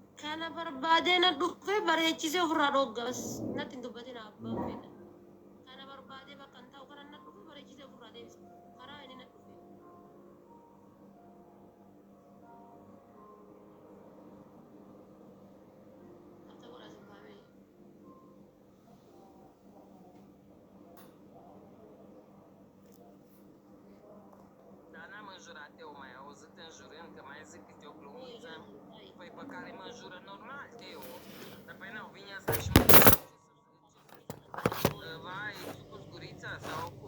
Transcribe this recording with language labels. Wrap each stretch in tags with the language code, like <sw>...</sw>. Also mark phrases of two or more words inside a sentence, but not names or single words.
<om>Kana barbaadee na dhufee bareechisee ofirraa dhoggas natti hin dubbatin abbaan fedha. Kana barbaadee bakka hin taa'u kana na dhufee bareechisee ofirraa deebisa. Karaa inni na dhufee. Akka godhaa sin baabee.</om> <ro>Dar n-am înjurat eu, mai auzit înjurând, că mai zic câte o glumiță. Păi pe care mă înjură normal, Teo. Dar păi nu, vine asta și mă zice vai, tu cu zgurița sau cum?</ro>